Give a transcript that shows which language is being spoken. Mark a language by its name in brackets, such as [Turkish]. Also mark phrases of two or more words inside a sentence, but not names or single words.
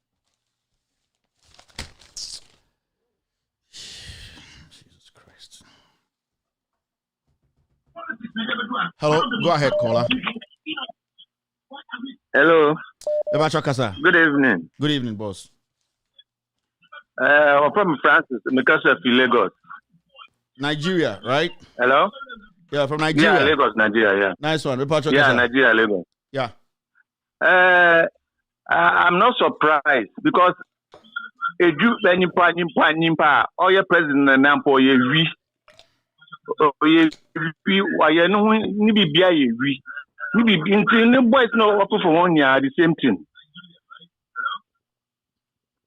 [English] Jesus Christ. Hello, go ahead, caller. Hello. Good evening. Good evening, boss. I'm from Francis, Mikasa, Lagos. Nigeria, right? Hello? Yeah, from Nigeria. Yeah, Lagos, Nigeria, yeah. Nice one. Nigeria, Lagos. Yeah. I'm not surprised because Edu Nimpa, or your president Nampo, ye boys know up for 1 year, the same thing.